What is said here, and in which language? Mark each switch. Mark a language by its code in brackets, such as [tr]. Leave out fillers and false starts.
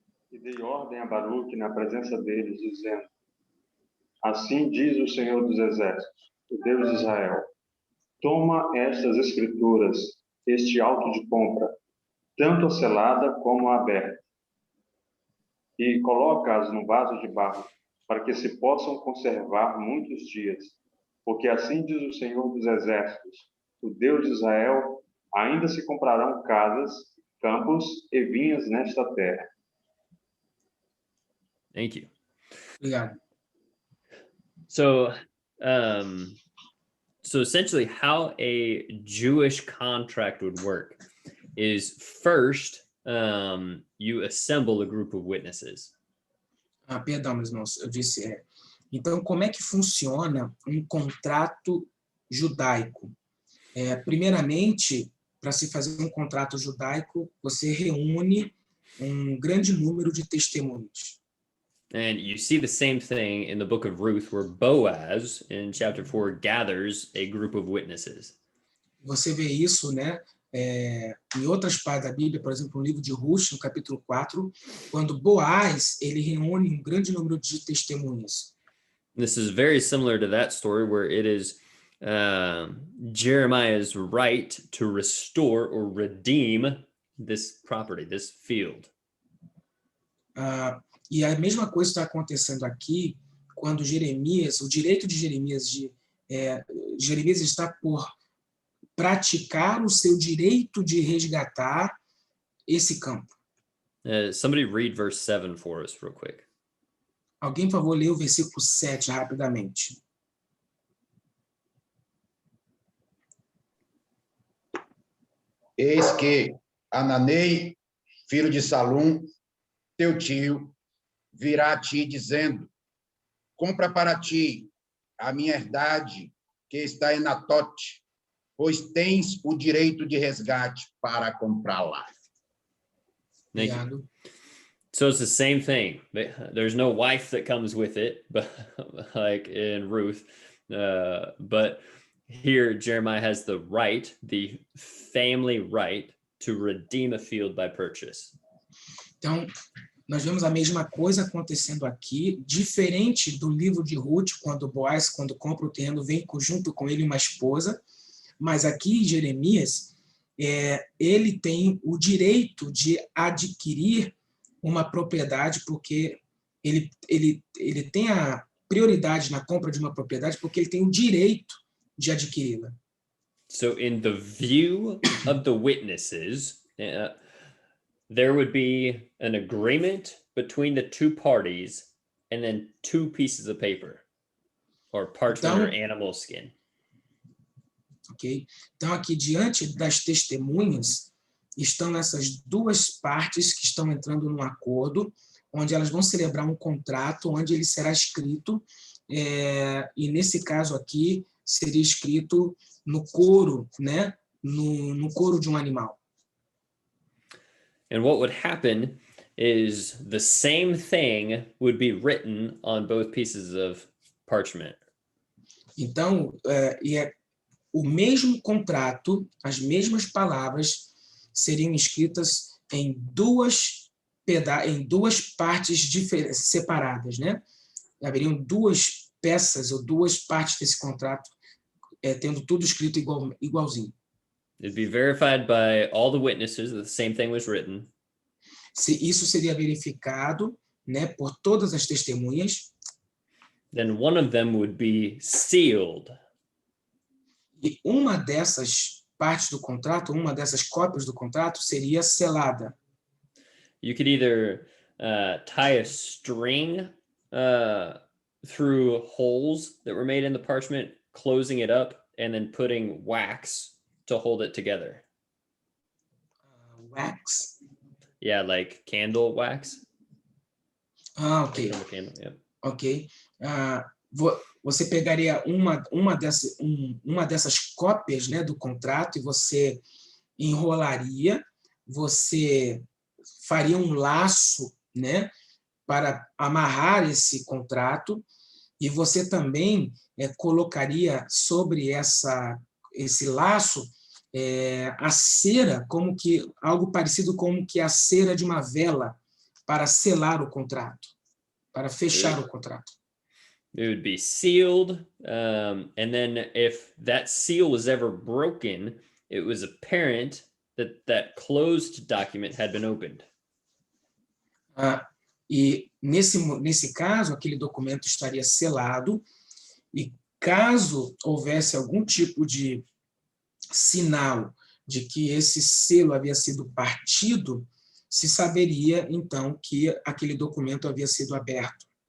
[pt] E dei ordem a Baruque na presença deles, dizendo: Assim diz o Senhor dos Exércitos, o Deus de Israel: Toma estas escrituras, este auto de compra, tanto a selada como a aberta, e coloca-as no vaso de barro, para que se possam conservar muitos dias. Porque assim diz o Senhor dos Exércitos, o Deus de Israel: ainda se comprarão casas, campos e vinhas nesta terra. [en] Thank you. [pt] Obrigado. [en] So essentially how a Jewish contract would work is first you assemble a group of witnesses. [pt] Perdão, meus irmãos, eu disse Então, como é que funciona um contrato judaico? Primeiramente, para se fazer um contrato judaico, você reúne um grande número de testemunhas. [en] And you see the same thing in the book of Ruth, where Boaz, in chapter 4, gathers a group of witnesses. [pt] Você vê isso, né, em outras partes da Bíblia, por exemplo, no livro de Ruth, no capítulo 4, quando Boaz, ele reúne um grande número de testemunhas. [en] This is very similar to that story, where it is Jeremiah's right to restore or redeem this property, this field. [pt] E a mesma coisa está acontecendo aqui, quando Jeremias, o direito de Jeremias, Jeremias está por praticar o seu direito de resgatar esse campo. [en] Somebody read verse 7 for us real quick. [pt] Alguém, por favor, lê o versículo 7 rapidamente. Eis que Ananei, filho de Salum, teu tio, virá a ti dizendo: compra para ti a minha herdade que está em Natote, pois tens o direito de resgate para comprá-la. Obrigado. [en] So it's the same thing. There's no wife that comes with it, but like in Ruth, but here Jeremiah has the right, the family right, to redeem a field by purchase. [pt] Então, nós vemos a mesma coisa acontecendo aqui, diferente do livro de Ruth, quando Boaz, quando compra o terreno, vem junto com ele uma esposa, mas aqui em Jeremias, ele tem o direito de adquirir uma propriedade, porque ele tem a prioridade na compra de uma propriedade, porque ele tem o direito de adquiri-la. [en] So in the view of the witnesses, there would be an agreement between the two parties and then two pieces of paper or parchment or animal skin. Ok? [pt] Então, aqui, diante das testemunhas, estão essas duas partes que estão entrando num acordo, onde elas vão celebrar um contrato, onde ele será escrito, e nesse caso aqui, seria escrito no couro, né? No couro de um animal. [en] And what would happen is the same thing would be written on both pieces of parchment. [pt] Então, o mesmo contrato, as mesmas palavras seriam escritas em duas partes separadas, né? Haveriam duas peças ou duas partes desse contrato, tendo tudo escrito igualzinho. [en] It'd be verified by all the witnesses that the same thing was written. [pt] Isso seria verificado, né, por todas as testemunhas. [en] Then one of them would be sealed. [pt] E uma dessas partes do contrato, uma dessas cópias do contrato seria selada. [en] You could either tie a string through holes that were made in the parchment, closing it up, and then putting wax to hold it together. Wax? Yeah, like candle wax. Ok. Like candle, yeah. Ok. [pt] Você pegaria uma dessas cópias, né, do contrato e você enrolaria, você faria um laço, né, para amarrar esse contrato, e você também colocaria sobre esse laço a cera, como que algo parecido como que a cera de uma vela, para selar o contrato, para fechar o contrato. [en] It would be sealed, and then if that seal was ever broken, it was apparent that that closed document had been opened. [pt] E nesse caso, aquele documento estaria selado, e caso houvesse algum tipo de sinal de que esse selo havia sido partido, se saberia, então, que aquele documento havia sido aberto.